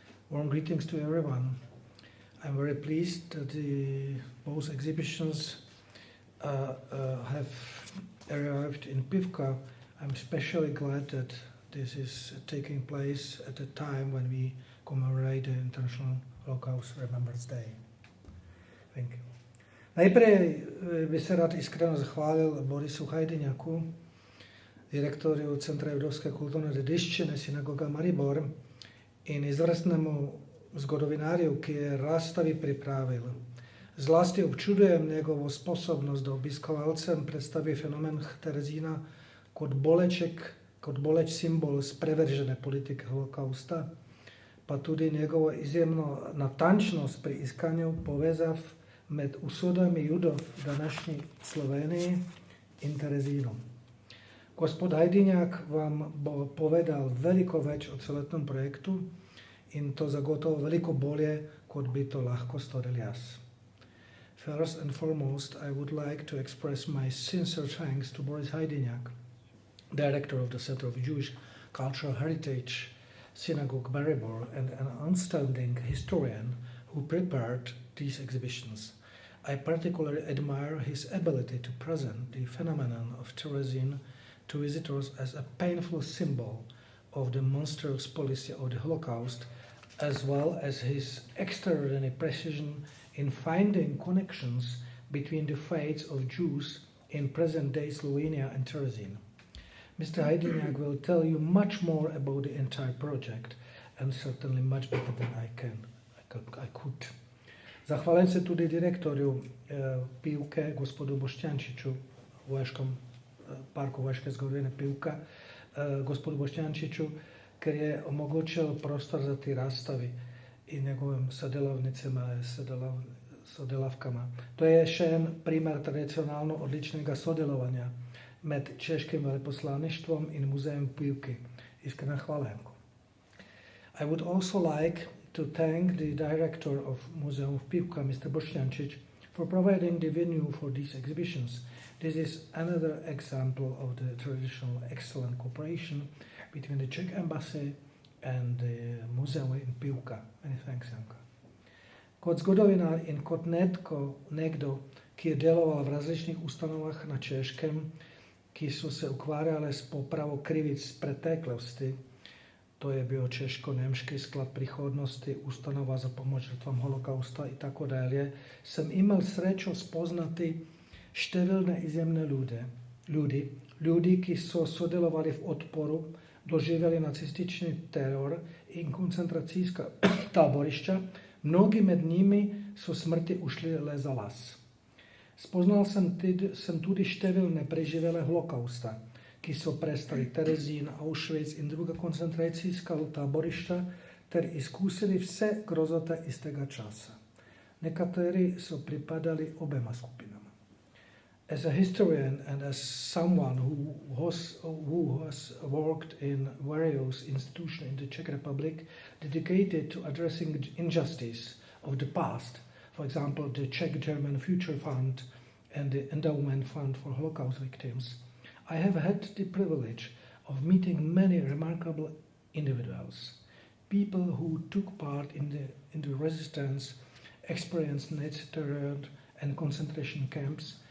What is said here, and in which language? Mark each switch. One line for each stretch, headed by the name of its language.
English: Warm greetings to everyone. I'm very pleased that both exhibitions have arrived in Pivka. I'm especially glad that this is taking place at a time when we commemorate the International Holocaust Remembrance Day. Thank you.
Slovenian: Najprej bi se rad iskreno zahvalil Borisu Hajdinjaku, direktorju Centra Judovske kulturne dediščine Synagoga Maribor in izvrstnemu zgodovinarju, ki je razstavi pripravil. Zlasti občudujem njegovo sposobnost, da obiskovalcem predstavi fenomen Terezina kot boleč simbol sprevržene politike holokausta, pa tudi njegovo izjemno natančnost pri iskanju povezav med usodami Judov v današnji Sloveniji in Terezinom. Gospod Hajdinjak vam bo povedal veliko več o celotnem projektu in to zagotovo veliko bolje, kot bi to lahko storil jaz.
English: First and foremost, I would like to express my sincere thanks to Boris Hajdinjak, director of the Center of Jewish Cultural Heritage, Synagogue Maribor, and an outstanding historian who prepared these exhibitions. I particularly admire his ability to present the phenomenon of Terezin to visitors as a painful symbol of the monstrous policy of the Holocaust, as well as his extraordinary precision in finding connections between the fates of Jews in present-day Slovenia and Terezin. Mr. Hajdinjak will tell you much more about the entire project, and certainly much better than I could.
Slovenian: Zahvaljujem se tudi direktorju Pivke, gospodu Boštjančiću, parku vojaške zgodovine Pivka, gospodu Boštjančiću, ker je omogočil prostor za ti razstavi in njegovim sodelavnicama, sodelavkama. To je še en primer tradicionalno odličnega sodelovanja med češkim veleposlaništvom in muzejem Pivki. Iskrena hvala, Janko.
English: I would also like to thank the director of Museum of Pivka, Mr. Boštjančić, for providing the venue for these exhibitions. This is another example of the traditional excellent cooperation between the Czech embassy and the museum in Pivka. Many thanks, Janka.
Slovenian: Kot zgodovinar in kot nekdo, ki je deloval v različnih ustanovah na Češkem, ki so se ukvarjale s popravo krivic preteklosti, to je bio Češko-Nemški sklad prihodnosti, ustanova za pomoć žrtvam holokausta
Croatian: i tako dalje, sam imao sreću
Slovenian: spoznati številne izjemne ljudi, ki so sodelovali v odporu, doživjeli nacistični teror in koncentracijska taborišča, mnogi med njimi so smrti ušli le za las. Spoznal sem tudi številne preživele holokausta, ki so prestali Terezín, Auschwitz in druga koncentracijska taborišča ter izkusili vse grozote iz tega časa. Nekateri so pripadali obema skupinama.
English: As a historian and as someone who has worked in various institutions in the Czech Republic dedicated to addressing injustice of the past, for example, the Czech-German Future Fund and the Endowment Fund for Holocaust Victims, I have had the privilege of meeting many remarkable individuals, people who took part in the resistance, experienced Nazi terror and concentration camps.